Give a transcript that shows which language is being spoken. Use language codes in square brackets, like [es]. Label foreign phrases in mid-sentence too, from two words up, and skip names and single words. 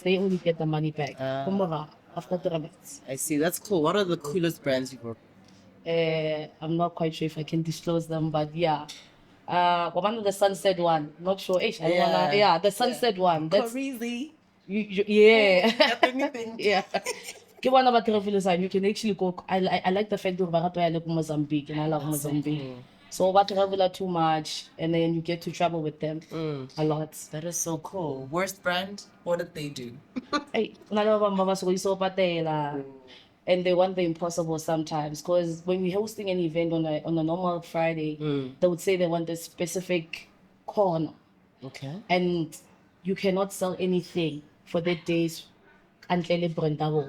[en] They only get the money back after 3 months. I see. That's cool. What are the coolest brands you work with? I'm not quite sure if I can disclose them, but yeah. One of the Sunset one, not sure. The Sunset one. That's crazy. yeah. Yeah. [st] Ke bona ba [en] travel sign, you can actually go. I like the fact that we're going to Mozambique, and I love Mozambique. So we travel too much, and then you get to travel with them a lot. That is so cool. Worst brand? What did they do? Hey, and they want the impossible sometimes, because when we're hosting an event on a normal Friday, they would say they want a specific corner, and you cannot sell anything for that day's until brandable.